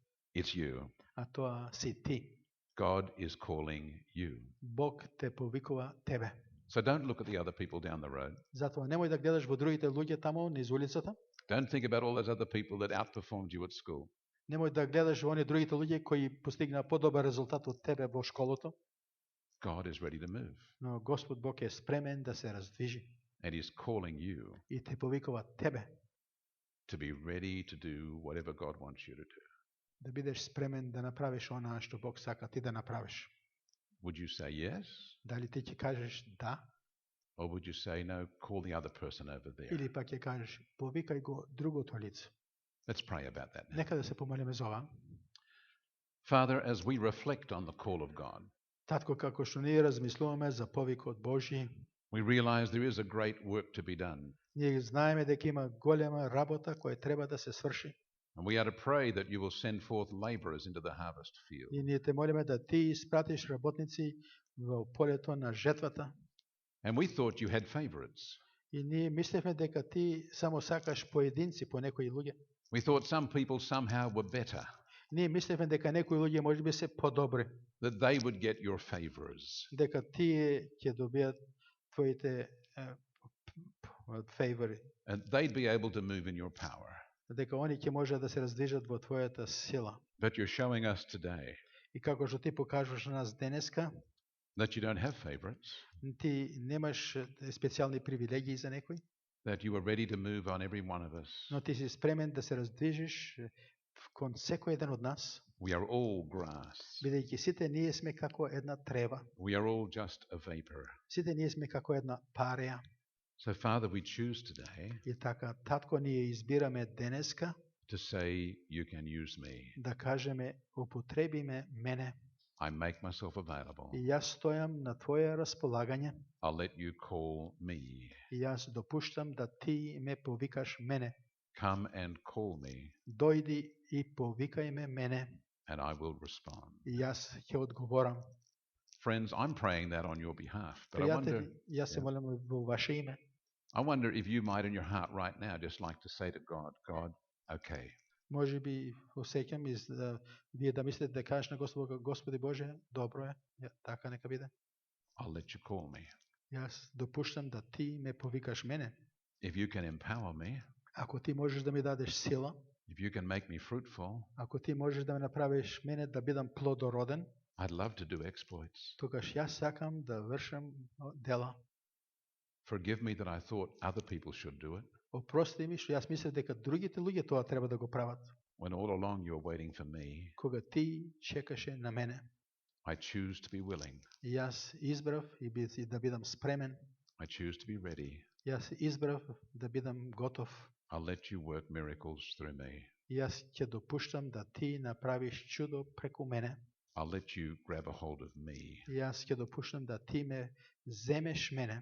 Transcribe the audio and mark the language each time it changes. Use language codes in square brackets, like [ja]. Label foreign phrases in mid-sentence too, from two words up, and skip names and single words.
[en] it's you. [mk] а тоа си ти. [en] God is calling you. [mk] Бог те повикува тебе. [en] So don't look at the other people down the road. [mk] Затоа немој да гледаш во другите луѓе таму низ улицата. [en] Don't think about all those other people that outperformed you at school. [mk] Немој да гледаш во оние другите луѓе кои постигнаа подобар резултат од тебе во школото. [en] God is ready to move. [mk] Но Господ Бог е спремен да се раздвижи. [en] And He's calling you [mk] И те повикува тебе [en] to be ready to do whatever God wants you to do. [mk] да бидеш спремен да направиш она што Бог сака ти да направиш. [en] Would you say yes? [mk] Дали ти ќе кажеш да, [en] Or would you say no, call the other person over there? [mk] или пак ќе кажеш повикај го другото лице. [en] Let's pray about that now. [mk] Нека да се помолиме за ова. [en] Father, as we reflect on the call of God, [mk] Татко, како што ние размислуваме за повикот Божји, [en] we realize there is a great work to be done. [mk] ние знаеме дека има голема работа која треба да се сврши. [en] And we are to pray that you will send forth laborers into the harvest field. [mk] И ние те молиме да ти испратиш работници во полето на жетвата. [en] And we thought you had favorites. [mk] И ние мислевме дека ти само сакаш поединци, по некои луѓе. [en] We thought some people somehow were better, [mk] Ние мислевме дека некои луѓе можеби се подобри, [en] that they would get your favors. [mk] дека тие ќе добијат твоите фейвори, [en] And they'd be able to move in your power. [mk] дека они ќе можат да се раздвижат во твојата сила. [en] But you're showing us today [mk] И како што ти покажуваш на нас денеска, [en] that you don't have favorites, [mk] ти немаш специјални привилегии за некој, [en] that you are ready to move on every one of us. [mk] но ти си спремен да се раздвижиш кон секој еден од нас, [en] We are all grass. [mk] бидејќи сите ние сме како една трева, [en] We are all just a vapor. [mk] сите ние сме како една пареја. [en] So, Father, we choose today [mk] И така, татко, ние избираме денеска [en] to say, you can use me. [mk] да кажеме, употреби ме мене. [en] I make myself available. [mk] И јас стојам на твое располагање. [en] I'll let you call me. [mk] И јас допуштам да ти ме повикаш мене. [en] Come and call me, [mk] Дојди и повикај ме мене. [en] and I will respond. [mk] И јас ќе одговорам. [en] Friends, I'm praying that on your behalf. But I [mk] Пријатели, јас се молам во ваше име. [en] wonder if you might in your heart right now just like to say to God, God, okay, [mk] Може би осеќам вие да мислите да кажеш на Господа, Господи Боже, добро е, така нека биде. [en] I'll let you call me. [mk] Јас допуштам да ти ме повикаш мене. [en] If you can empower me, [mk] Ако ти можеш да ми дадеш сила, [en] if you can make me fruitful, [mk] ако ти можеш да ме направиш мене да бидам плодороден, [en] I'd love to do exploits. [mk] тогаш јас сакам да вршам дела. [en] Forgive me that I thought other people should do it, [mk] Опрости ми што јас мислев дека другите луѓе тоа треба да го прават. [en] when all along you're waiting for me. [mk] Кога ти чекаше на мене. [en] I choose to be willing. [mk] И јас избрав и да бидам спремен. [en] I choose to be ready. [mk] Јас избрав да бидам готов. [en] I'll let you work miracles through me. [mk] И јас ќе допуштам да ти направиш чудо преку мене. [en] I'll let you grab a hold of me [mk] И јас ќе допуштам да ти ме земеш мене